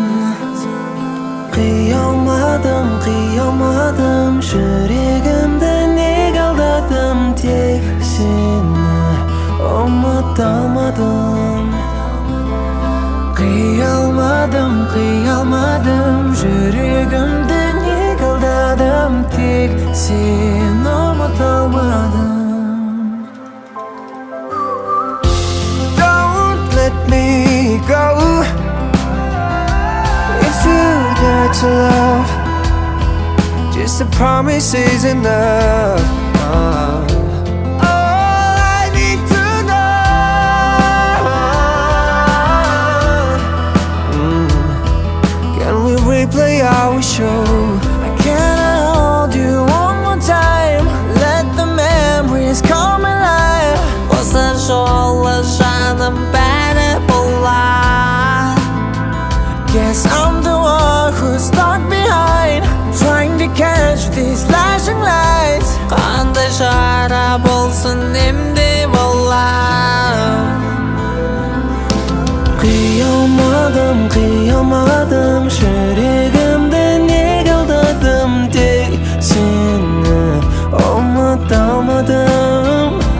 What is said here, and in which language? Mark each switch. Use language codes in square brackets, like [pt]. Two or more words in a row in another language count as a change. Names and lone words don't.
[kk] Қия алмадым жүрегімді неге алдадым, тек сені ұмыта алмадым. Қия алмадым жүрегімді неге алдадым, тек сені ұмыта алмадым. [en] Don't let me go. If you dare to love, just a promise is enough. All I need to know. Can we replay our show? I cannot hold you one more time. Let the memories come alive. [kk] Осы жолы жаным бәрі болады. [en] Guess I'm the one who's stuck behind, trying to catch these flashing lights. [kk] Қандай шара болсын емде болам. Қия алмадым жүрегімді неге алдадым, тек сені ұмыта алмадым.